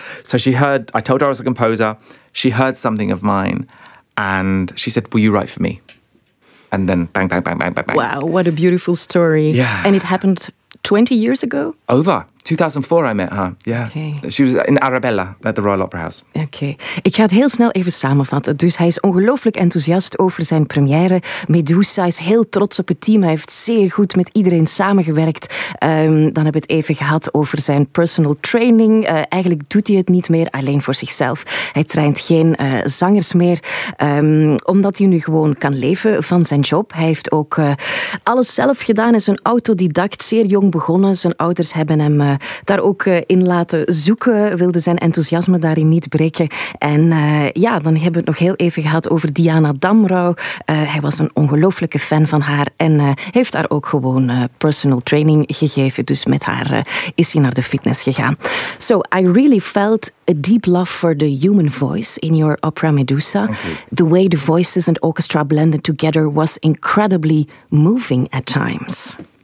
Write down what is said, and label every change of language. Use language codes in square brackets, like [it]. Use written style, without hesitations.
[en] So she heard, I told her I was a composer. She heard something of mine and she said, will you write for me? And then bang, bang, bang, bang, bang, bang. Wow, what a beautiful story. Yeah. And it happened 20 years ago? Over. 2004 I met her. Yeah. Okay. She was in Arabella at the Royal Opera House. Okay. [nl] Ik ga het heel snel even samenvatten. Dus hij is ongelooflijk enthousiast over zijn première. Medusa is heel trots op het team. Hij heeft zeer goed met iedereen samengewerkt. Dan hebben we het even gehad over zijn [en] personal training. [nl] Eigenlijk doet hij het niet meer alleen voor zichzelf. Hij traint geen zangers meer. Omdat hij nu gewoon kan leven van zijn job. Hij heeft ook alles zelf gedaan. Hij is een autodidact. Zeer jong begonnen. Zijn ouders hebben hem daar ook in laten zoeken, wilde zijn enthousiasme daarin niet breken. En ja, dan hebben we het nog heel even gehad over Diana Damro. Hij was een ongelooflijke fan van haar en heeft haar ook gewoon [en] personal training [nl] gegeven. Dus met haar is hij naar de fitness gegaan. [en] So, I really felt a deep love for the human voice in your opera Medusa. The way the voices and orchestra blended together was incredibly moving at times.